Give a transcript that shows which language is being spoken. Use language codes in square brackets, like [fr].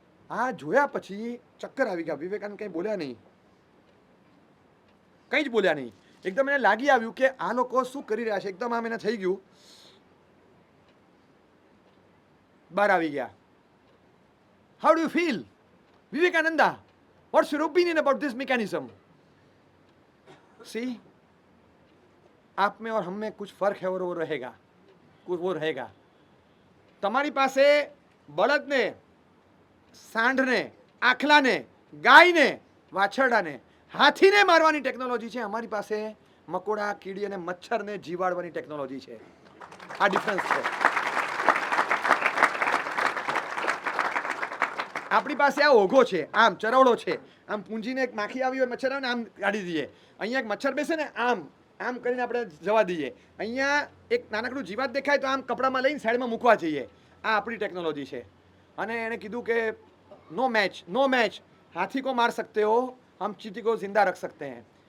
[gu] આ જોયા પછી ચક્કર આવી ગયા. વિવેકાનંદ કંઈ બોલ્યા નહીં, કંઈ જ બોલ્યા નહીં. એકદમ એને લાગી આવ્યું કે આ લોકો શું કરી રહ્યા છે. એકદમ આમ એને થઈ ગયું, બહાર આવી ગયા. [en] How do you feel Vivekananda? What's your opinion about this mechanism? [hi] सी, आप में और हम में कुछ फर्क है और वो रहेगा, कुछ वो रहेगा. [gu] તમારી પાસે બળદને, સાંઢને, આખલાને, ગાયને, વાછરડાને, હાથીને મારવાની ટેકનોલોજી છે. અમારી પાસે મકોડા, કીડી અને મચ્છરને જીવાડવાની ટેકનોલોજી છે. આ ડિફરન્સ છે. આપણી પાસે આ ઓઘો છે, આમ ચરવડો છે, આમ પૂંજીને એક માખી આવી હોય, મચ્છર આવે ને આમ કાઢી દઈએ. અહીંયા એક મચ્છર બેસે ને આમ આમ કરીને આપણે જવા દઈએ. અહીંયા એક નાનકડું જીવાત દેખાય તો આમ કપડામાં લઈને સાઈડમાં મૂકવા જઈએ. આ આપણી ટેકનોલોજી છે. અને એણે કીધું કે નો મેચ, નો મેચ. [hi] હાથી કો માર सकते हो, हम चींटी को जिंदा रख सकते हैं.